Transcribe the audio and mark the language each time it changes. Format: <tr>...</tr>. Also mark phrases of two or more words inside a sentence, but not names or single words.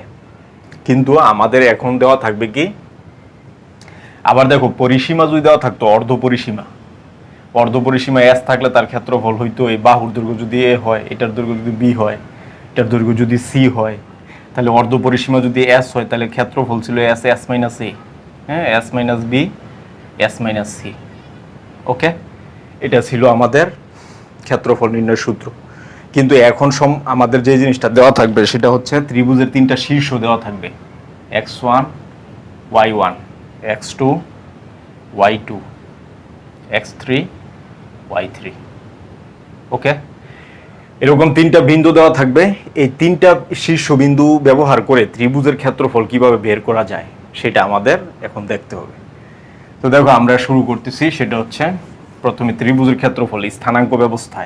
<bn>কিন্তু আমাদের এখন দেওয়া থাকবে কি, আবার দেখো, পরিসীমা যদি দেওয়া থাকতো অর্ধ পরিসীমা, অর্ধ পরিসীমা এস থাকলে তার ক্ষেত্রফল হইতো এই বাহুর দৈর্ঘ্য যদি এ হয়, এটার দৈর্ঘ্য যদি বি হয়, এটার দৈর্ঘ্য যদি সি হয়, তাহলে অর্ধ পরিসীমা যদি এস হয়, তাহলে ক্ষেত্রফল ছিল এস এস মাইনাস এ, হ্যাঁ, এস মাইনাস বি এস মাইনাস সি। ওকে, এটা ছিল আমাদের ক্ষেত্রফল নির্ণয়ের সূত্র। কিন্তু এখন আমাদের যে জিনিসটা দেওয়া থাকবে সেটা হচ্ছে ত্রিভুজের তিনটা শীর্ষ দেওয়া থাকবে, x1 y1, x2 y2, x3 y3। ওকে, এরকম তিনটা বিন্দু দেওয়া থাকবে। এই তিনটা শীর্ষবিন্দু ব্যবহার করে ত্রিভুজের ক্ষেত্রফল কিভাবে বের করা যায় সেটা আমাদের এখন দেখতে হবে। তো দেখো, আমরা শুরু করতেছি, সেটা হচ্ছে প্রথমে ত্রিভুজের ক্ষেত্রফল স্থানাঙ্ক ব্যবস্থায়।</bn>